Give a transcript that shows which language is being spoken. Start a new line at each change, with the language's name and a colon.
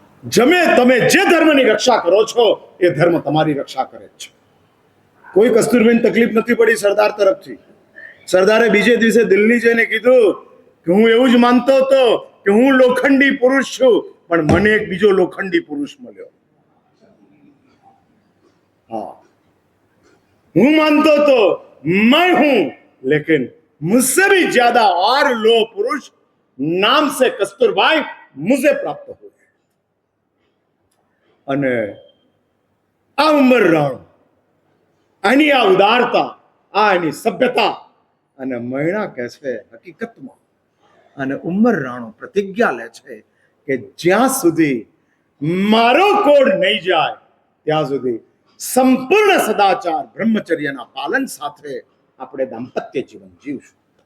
Gujarati: તમે જે ધર્મની રક્ષા કરો છો એ ધર્મ તમારી રક્ષા કરે છે. કોઈ કસ્તુરબેન તકલીફ નથી પડી સરદાર તરફથી. સરદારે બીજે દિવસે દિલ્હી જઈને કીધું કે હું એવું જ માનતો હતો કે હું લોખંડી પુરુષ છું, પણ મને એક બીજો લોખંડી પુરુષ મળ્યો. હા, હું માનતો હતો
Hindi: मैं हूं, लेकिन मुझसे भी ज्यादा और लो पुरुष नाम से कस्तूरबाई मुझे प्राप्त हुए.
Gujarati: અને આ ઉંમર રાણો, આની આ ઉદારતા, આ એની સભ્યતા, અને મૈણા કહે છે હકીકતમાં, અને ઉંમર રાણો પ્રતિજ્ઞા લે છે કે જ્યાં સુધી મારો કોડ નહીં જાય ત્યાં સુધી સંપૂર્ણ સદાચાર બ્રહ્મચર્યના પાલન સાથે આપણે દાંપત્ય જીવન જીવશું.